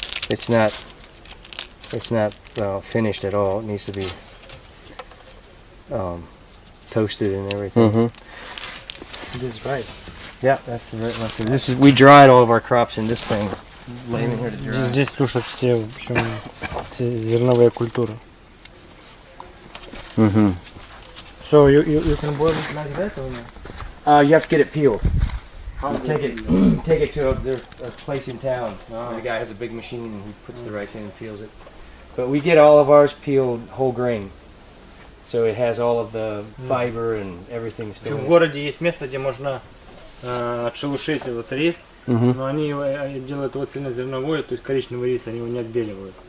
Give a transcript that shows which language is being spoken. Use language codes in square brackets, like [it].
[en] It's not finished at all. It needs to be toasted and everything. This is right. Yeah, that's the right one. We dried all of our crops in this thing, laying in here to dry. [ru] Здесь сушат все, в общем, все зерновые культуры. [en] So you can boil it like that or no? You have to get it peeled. Take it to a place in town. The guy has a big machine and he puts the rice in and peels it. But we get all of ours peeled whole grain, so it has all of the fiber and everything still. [ru] В городе есть место, где можно отшелушить вот рис, но они делают его цельнозерновой, то есть коричневый рис, они его не отбеливают.